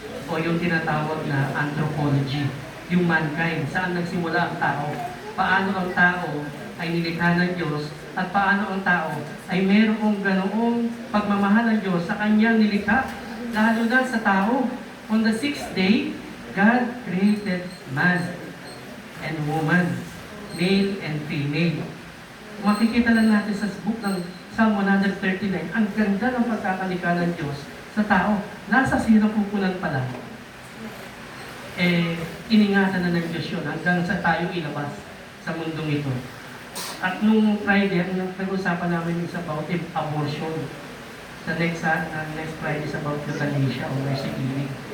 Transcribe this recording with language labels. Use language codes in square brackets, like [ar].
[tl] O yung tinatawag na anthropology, yung mankind, saan nagsimula ang tao, paano ang tao ay nilikha ng Diyos, at paano ang tao ay mayroong ganoong pagmamahal ng Diyos sa kanyang nilikha, lalo na sa tao. [en] On the sixth day, God created man and woman, male and female. [tl] Makikita lang natin sa book ng Psalm 139, ang ganda ng pagkakalikha ng Diyos sa tao. Nasa sinapupunan pala. Iningatan na ng Diyos yun hanggang sa tayo ilabas sa mundong ito. At nung Friday, nag-usapan namin is about abortion. [en] next Friday is about euthanasia [tl] o [en] mercy killing.